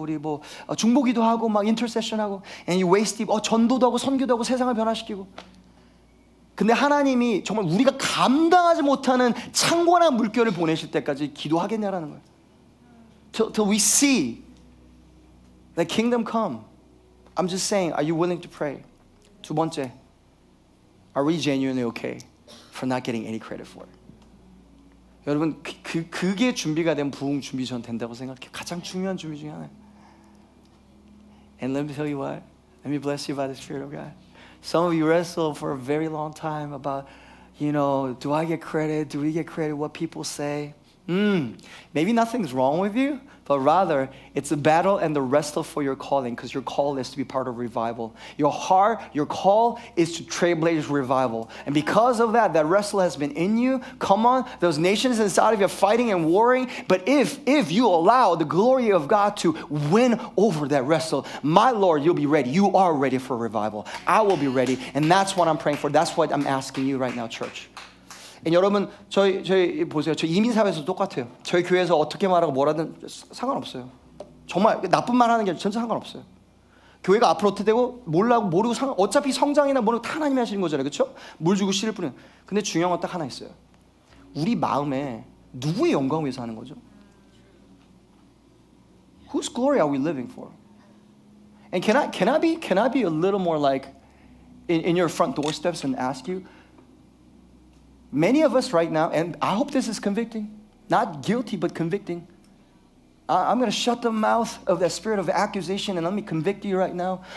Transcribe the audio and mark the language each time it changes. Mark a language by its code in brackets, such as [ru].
[ko] 우리 중보기도 하고 막 인터세션하고 [en] and you waste [ko] 전도도 하고 선교도 하고 세상을 변화시키고. 근데 하나님이 정말 우리가 감당하지 못하는 창고나 물결을 보내실 때까지 기도하겠냐라는 거예요. [en] Till we see the kingdom come. I'm just saying, are you willing to pray? [ko] 2 번째, [en] are we genuinely okay for not getting any credit for it? [ko] 여러분, 그게 준비가 된 부흥 준비 전 된다고 생각해요. 가장 중요한 준비 중에 하나예요. [en] And let me tell you what, let me bless you by the Spirit of God. Some of you wrestle for a very long time about, do I get credit? Do we get credit? What people say? Maybe nothing's wrong with you, but rather it's a battle and the wrestle for your calling, because your call is to be part of revival. Your heart, your call is to trailblaze revival. And because of that wrestle has been in you. Come on, those nations inside of you are fighting and warring. But if you allow the glory of God to win over that wrestle, my Lord, you'll be ready. You are ready for revival. I will be ready. And that's what I'm praying for. That's what I'm asking you right now, church. [ko] 여러분 저희 보세요. 저 이민사회에서 똑같아요. 저희 교회에서 어떻게 말하고 뭐라든 상관없어요. 정말 나쁜 말 하는 게 전혀 상관없어요. 교회가 앞으로 어떻게 되고 모르고 어차피 성장이나 뭐는 다 하나님이 하시는 거잖아요. 그렇죠? 물 주고 씨를 뿌리는. 근데 중요한 건 딱 하나 있어요. 우리 마음에 누구의 영광을 위해서 하는 거죠? [en] Whose glory are we living for? And can I be a little more like in your front doorsteps and ask you? Many of us right now, and I hope this is convicting, not guilty, but convicting. I'm going to shut the mouth of that spirit of accusation and let me convict you right now.